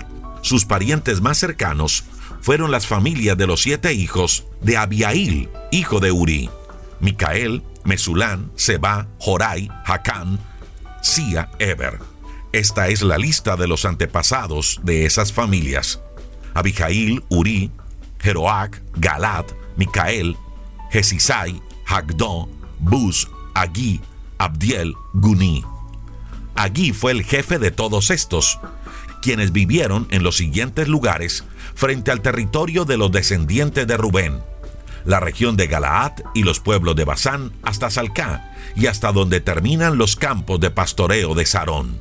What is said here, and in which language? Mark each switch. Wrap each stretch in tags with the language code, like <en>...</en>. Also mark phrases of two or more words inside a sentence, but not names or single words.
<es>Sus parientes más cercanos fueron las familias de los 7 hijos de Abiail, hijo de Uri: Micael, Mesulán, Seba, Jorai, Jacán, Sia, Eber. Esta es la lista de los antepasados de esas familias: Abijail, Uri, Jeroac, Galad, Micael, Jesisai, Hagdó, Buz, Agí, Abdiel, Guní. Agí fue el jefe de todos estos, quienes vivieron en los siguientes lugares frente al territorio de los descendientes de Rubén: la región de Galaad y los pueblos de Basán hasta Salcá y hasta donde terminan los campos de pastoreo de Sarón.</es>